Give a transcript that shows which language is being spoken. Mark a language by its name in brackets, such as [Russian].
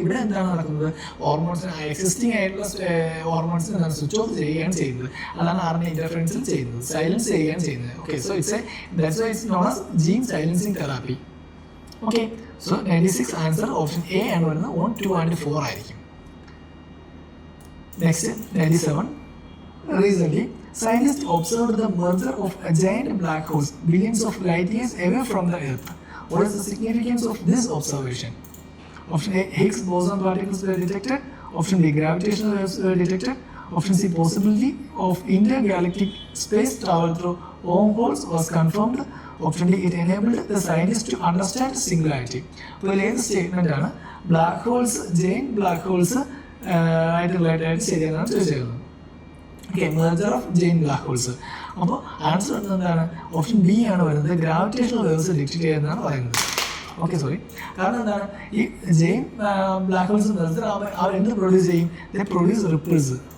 [Malayalam] ഇവിടെ എന്താണ് നടക്കുന്നത്, ഹോർമോൺസ് എക്സിസ്റ്റിംഗ് ആയിട്ടുള്ള ഹോർമോൺസ് എന്താണ് സ്വിച്ച് ഓഫ് ചെയ്യുകയാണ് ചെയ്യുന്നത്. അതാണ് RNA ഇന്റർഫറൻസിൽ ചെയ്യുന്നത്, സൈലൻസ് ചെയ്യുകയാണ് ചെയ്യുന്നത്. Okay, so [English] That's why it's known as gene silencing therapy. [Malayalam] Okay, so 96 answer option A ആണ് വരുന്നത്. 1, 2 and 4 ആയിരിക്കും. Next 97. [English] Recently, scientists observed the merger of a giant black hole billions of light years away from the Earth. What is the significance of this observation? Option A, Higgs boson particles were detected. Option B, gravitational waves were detected. Option C, possibility of intergalactic space travel through wormholes was confirmed. Option D, it enabled the scientists to understand singularity. [Malayalam] അപ്പോൾ ഏത് statement ആണ് black holes giant black holes ആയിട്ട് related ആയിട്ട് ശരിയെന്നാണ് ചോദിച്ചിരുന്നത്. Okay, merger of Jain black holes. അപ്പോൾ answer എന്താണ് option B ആണ് വരുന്നത്. Gravitational waves detect ചെയ്യുന്നതാണ് പറയുന്നത്. ഓക്കെ, സോറി, കാരണം എന്താണ് ഈ ജെയിൻ ബ്ലാക്ക് ഹോൾസ് മെർജർ ആവുമ്പോൾ അവർ എന്ത് പ്രൊഡ്യൂസ് ചെയ്യും, [English] They produce ripples.